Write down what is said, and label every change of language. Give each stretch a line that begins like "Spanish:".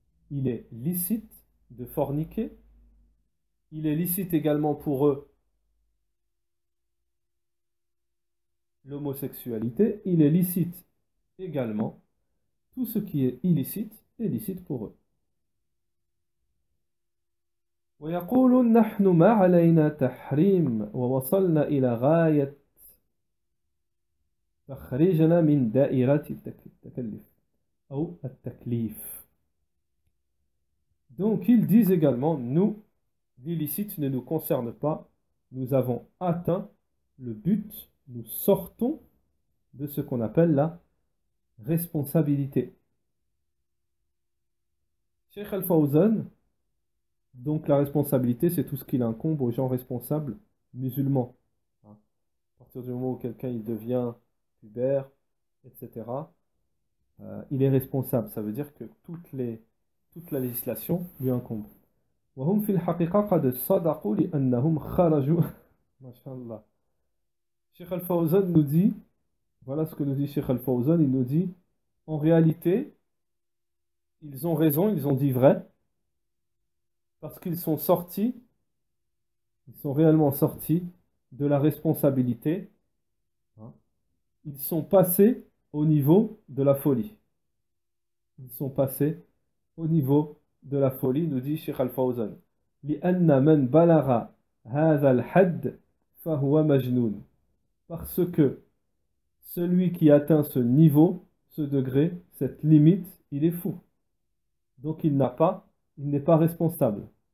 French: il est licite de forniquer. Il est licite également pour eux l'homosexualité. Il est licite également tout ce qui est illicite est licite pour eux.
Arabic: ويقول نحن ما علينا تحريم ووصلنا إلى غاية تخريجنا من دائرة التكلف أو التكليف.
French: Donc ils disent également, nous, l'illicite ne nous concerne pas, nous avons atteint le but, nous sortons de ce qu'on appelle la responsabilité. Cheikh Al-Fawzan, donc la responsabilité, c'est tout ce qu'il incombe aux gens responsables musulmans. À partir du moment où quelqu'un il devient pubère, etc., il est responsable. Ça veut dire que toute la législation lui incombe.
Arabic: وهم في الحقيقة قد صدقوا لأنهم خرجوا ما شاء الله.
French: Cheikh Al-Fawzan nous dit, voilà ce que nous dit Cheikh Al-Fawzan, il nous dit, en réalité, ils ont raison, ils ont dit vrai, parce qu'ils sont sortis, ils sont réellement sortis de la responsabilité, hein. Ils sont passés au niveau de la folie. Ils sont passés au niveau de la folie, nous dit Cheikh Al-Fawzan.
Arabic: لأن من بلغ هذا الحد فهو مجنون.
French: Parce que celui qui atteint ce niveau, ce degré, cette limite, il est fou. Donc il n'est pas responsable.